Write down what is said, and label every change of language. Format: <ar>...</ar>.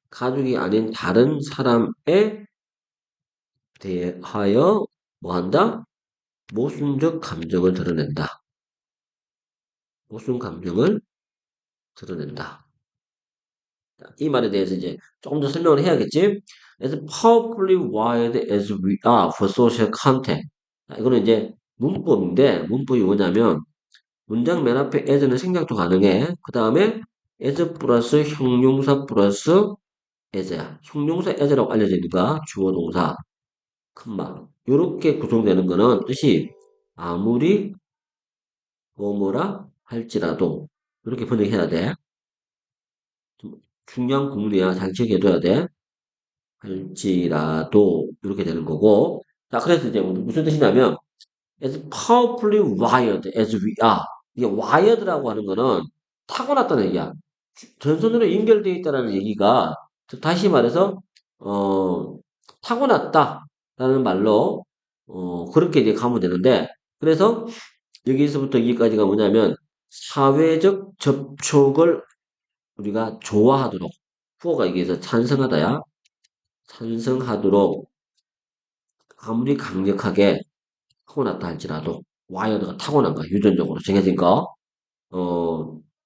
<ko>가족이 아닌 다른 사람에 대하여 뭐 한다? 모순적 감정을 드러낸다. 모순 감정을 드러낸다. 이 말에 대해서 이제 조금 더 설명을 해야겠지?</ko> <en>As powerfully wired as we are for social contact.</en> <ko>이거는 이제 문법인데, 문법이 뭐냐면, 문장 맨 앞에 as는 생략도 가능해. 그 다음에 as 플러스 형용사 플러스 as야. 형용사 as라고 알려져 있는가? 주어 동사, 컴마. 요렇게 구성되는 거는 뜻이 아무리 뭐뭐라 할지라도 이렇게 번역해야 돼. 좀 중요한 구문이야. 잘 기억해둬야 돼. 할지라도 이렇게 되는 거고. 자, 그래서 이제 무슨 뜻이냐면</ko> <en>as powerfully wired as we are.</en> <ko>이게 wired라고 하는 거는 타고났다는 얘기야. 전선으로 연결되어 있다는 얘기가 즉 다시 말해서 어 타고났다라는 말로 그렇게 이제 가면 되는데 그래서 여기서부터 여기까지가 뭐냐면 사회적 접촉을 우리가 좋아하도록 후어가 여기에서 찬성하다야 찬성하도록 아무리 강력하게 타고났다 할지라도 와이어드가 타고난 거야 유전적으로 정해진 거 어,</ko>